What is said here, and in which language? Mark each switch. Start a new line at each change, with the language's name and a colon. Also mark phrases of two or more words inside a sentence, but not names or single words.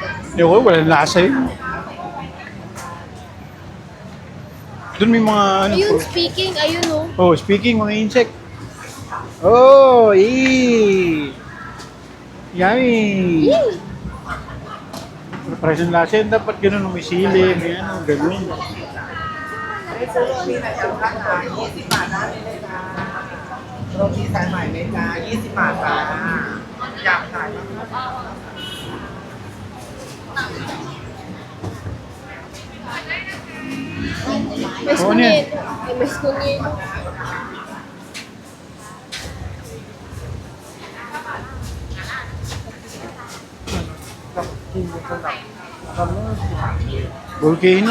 Filipino: Ewan ko, walang lasa yun. Doon may mga ano. Ayun, speaking, ayun oh. Oh, speaking, mga insect.
English: Oh, yummy. Yay!
Filipino: Surprise ng lasa yun. Dapat ganun, may sili, may ano, ganun.
Thai: ซื้อโรตีไหนกันคะ20 บาทได้เลยจ้าโรตีสายใหม่เลยจ้า20 บาทจ้าอยากขายมั้ย
Filipino: Mas Oo, ano yan? kunyedo. Ay, mas kunyedo. Volcano.